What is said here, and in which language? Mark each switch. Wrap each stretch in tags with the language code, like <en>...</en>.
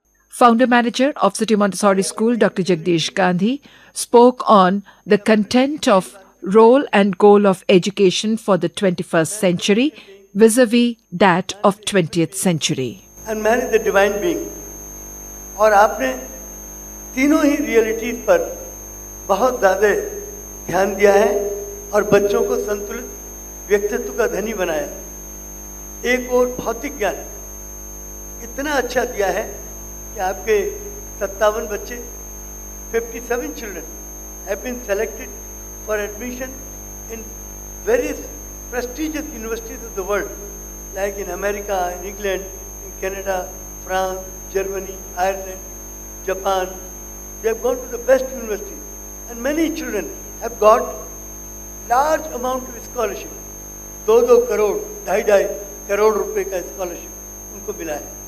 <en>Founder-manager of City Montessori School, Dr. Jagdish Gandhi, spoke on the content of role and goal of education for the 21st century vis-a-vis that of 20th century. And man is the divine being.</en> <hi>और आपने तीनों ही realities पर बहुत ज़्यादा ध्यान दिया है और बच्चों को संतुलित व्यक्तित्व का धनी बनाया। एक और भौतिक ज्ञान इतना अच्छा दिया है कि आपके 57 बच्चे</hi> <en>57 children have been selected for admission in various prestigious universities of the world, like in America, in England, in Canada, France, Germany, Ireland, Japan. They have gone to the best universities, and many children have got large amount of scholarship.</en> <hi>2-2 crore, 2.5 crore रुपए का scholarship उनको मिला है।</hi>